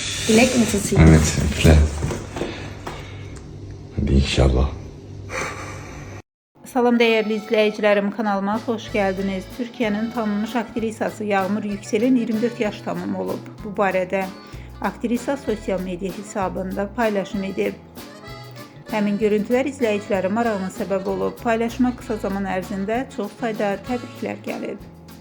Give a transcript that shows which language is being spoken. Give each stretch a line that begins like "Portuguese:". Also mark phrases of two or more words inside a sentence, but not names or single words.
Turkish: Dilek mi tutayım? Evet, üfle. Hadi inşallah. Salam değerli izleyicilerim, kanalıma hoş geldiniz.
Azerbaijani: Türkiye'nin tanınmış aktrisası Yağmur Yüksel'in 24 yaş tamam olub. Bu barədə aktrisa sosyal medya hesabında paylaşım edib. Həmin görüntülər izləyicilərin marağına səbəb olub. Paylaşıma qısa zaman ərzində çox sayda təbriklər gəlib.